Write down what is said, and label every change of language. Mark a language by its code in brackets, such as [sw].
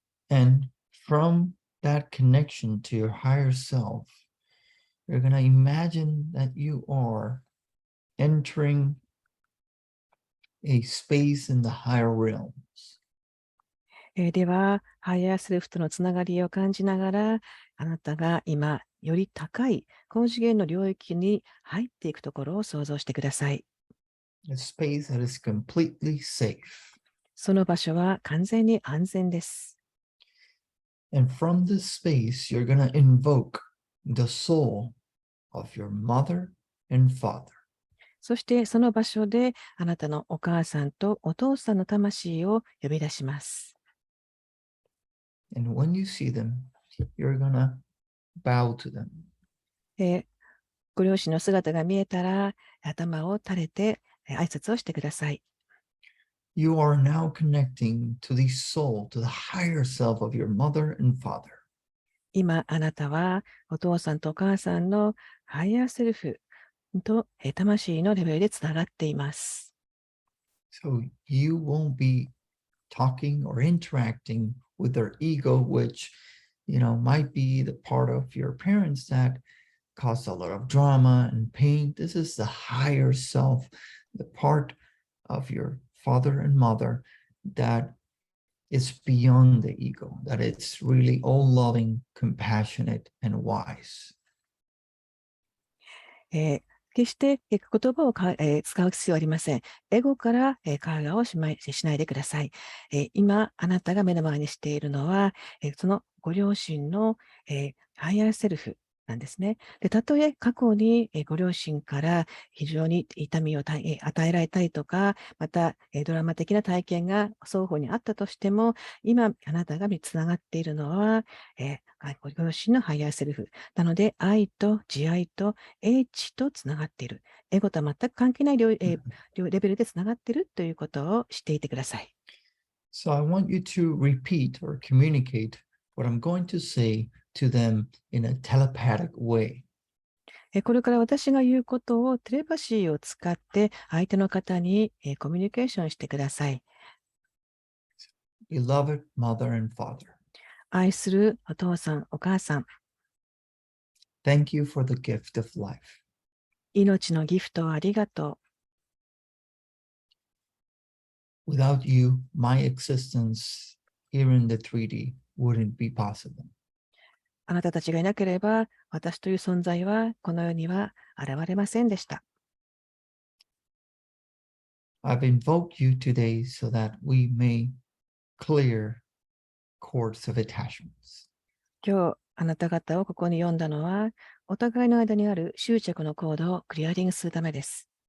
[en] And from that connection to your higher self, you're going to imagine that you are entering a space in the higher realms. [ja] では、ハイヤーセルフとのつながりを感じながら、あなたが今、より高い高次元の領域に入っていくところを想像してください。 [en] A space that is completely safe. [ja] その場所は完全に安全です。 [en] And from this space, you're going to invoke the soul of your mother and father. [ja] そしてその場所であなたのお母さんとお父さんの魂を呼び出します。 [en] And when you see them, you're going to bow to them. [ja] ご両親の姿が見えたら頭を垂れて挨拶をしてください。 [en] You are now connecting to the soul, to the higher self of your mother and father. [ja] 今あなたはお父さんとお母さんのハイヤーセルフと魂のレベルでつながっています。 [en] So you won't be talking or interacting with their ego, which, might be the part of your parents that cause a lot of drama and pain. This is the higher self, the part of your father and mother that is beyond the ego, that it's really all loving, compassionate, and wise. [ja] 決して言葉を使う必要はありません。エゴから会話をしないでください。今、あなたが目の前にしているのは、そのご両親のハイヤーセルフなんですね。で、たとえ過去にご両親から非常に痛みを与えられたりとか、またドラマ的な体験が双方にあったとしても、今、あなたがつながっているのは、ご両親のハイヤーセルフ。なので、愛と慈愛と英知とつながっている。エゴとは全く関係ないレベルでつながっているということを知っていてください。 [en] So I want you to repeat or communicate what I'm going to say to them in a telepathic way. [ja] これから私が言うことをテレパシーを使って相手の方にコミュニケーションしてください。 [en] Beloved mother and father, [ja] 愛するお父さん、お母さん、 [en] thank you for the gift of life. [ja] 命のギフトをありがとう。 [en] Without you, my existence here in the 3D wouldn't be possible. [ja] あなたたちがいなければ、私という存在はこの世には現れませんでした。 [en] I've invoked you today so that we may clear cords of attachments. [ja] 今日、あなた方をここに読んだのは、お互いの間にある執着のコードをクリアリングするためです。